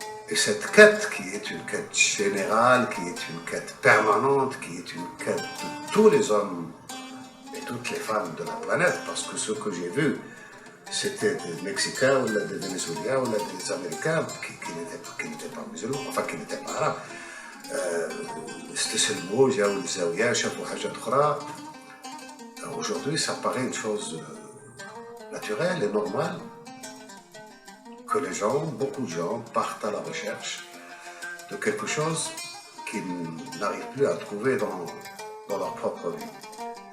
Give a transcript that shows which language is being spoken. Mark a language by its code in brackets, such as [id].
[fr] Et cette quête, qui est une quête générale, qui est une quête permanente, qui est une quête de tous les hommes et toutes les femmes de la planète, parce que ce que j'ai vu, c'était des Mexicains, ou des Vénézuéliens, ou des Américains qui n'étaient pas musulmans, enfin qui n'étaient pas arabes. [ar] استسلموا جاوا للزاوية شافوا حاجات أخرى. [fr] Aujourd'hui, ça paraît une chose naturelle et normale que les gens, beaucoup de gens, partent à la recherche de quelque chose qu'ils n'arrivent plus à trouver dans leur propre vie.